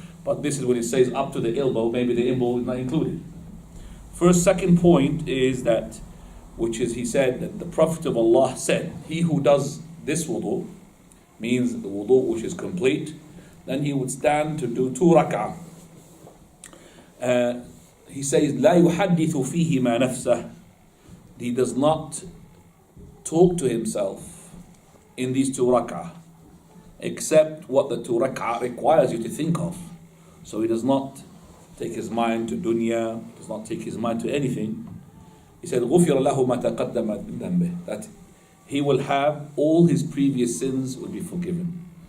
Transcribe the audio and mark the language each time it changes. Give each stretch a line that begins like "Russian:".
English: But this is when it says up to the elbow, maybe the elbow is not included. Second point is that, which is he said that the Prophet of Allah said, he who does this wudu, means the wudu which is complete, then he would stand to do 2 rak'ah. He says,
Arabic: لا يحدث فيهما نفسه.
English: He does not talk to himself in these 2 rak'ah, except what the 2 rak'ah requires you to think of. So he does not take his mind to dunya, does not take his mind to anything. He said,
Arabic: غُفِرَ لَهُ مَا تَقَدَّمَ مِنْ ذَنْبِهِ,
English: that he will have all his previous sins will be forgiven.